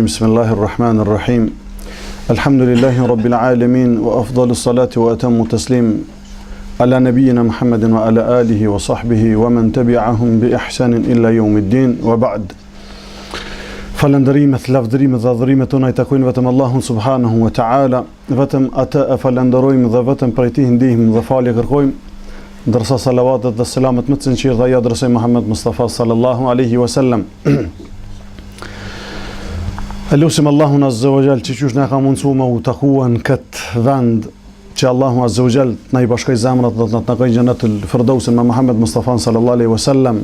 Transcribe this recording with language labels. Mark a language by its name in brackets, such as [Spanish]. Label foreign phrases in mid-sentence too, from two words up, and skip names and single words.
[Arabic] بسم الله الرحمن الرحيم. الحمد لله رب العالمين، وأفضل الصلاة وأتم التسليم على نبينا محمد وعلى آله وصحبه ومن تبعهم بإحسان إلى يوم الدين. وبعد، [Albanian] falëndërimet, lavdërimet dhe adhurimet tona I takojnë vetëm Allahun [Arabic] سبحانه وتعالى, [Albanian] vetëm atë e falënderojmë dhe vetëm prej tij ndihmë dhe falje kërkojmë, ndërsa salavatet dhe selamet më të sinqerta dhe ja adresojmë Muhammed Mustafa [Arabic] صلى الله عليه وسلم. [Albanian] Elusim Allahun [Arabic] عز وجل [Albanian] që qysh na ka mundsuar me u takua në këtë vend, që Allahu [Arabic] عز وجل [Albanian] na I bashkoj zemrat dhe na takojë [Arabic] جنة الفردوس [Albanian] me Muhammed Mustafa [Arabic] صلى الله عليه وسلم,